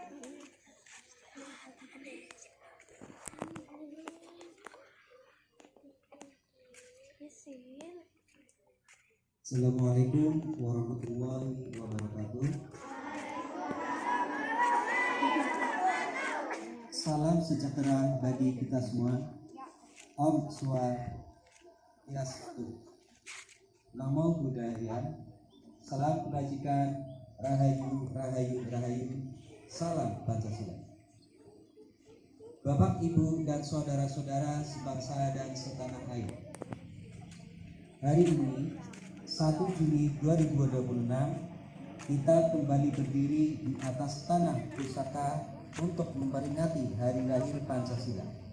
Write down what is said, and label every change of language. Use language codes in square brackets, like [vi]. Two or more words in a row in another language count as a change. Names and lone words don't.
[ar] Assalamualaikum warahmatullahi wabarakatuh. [id] Salam sejahtera bagi kita semua. [sa] Om Swastiastu. [pi] Namo Buddhaya. [id] Salam kebajikan. [jv] Rahayu, rahayu, rahayu. [id] Salam Pancasila. Bapak, Ibu, dan saudara-saudara sebangsa dan setanah air. Hari ini 1 Juni 2026 kita kembali berdiri di atas tanah pusaka untuk memperingati hari lahir Pancasila.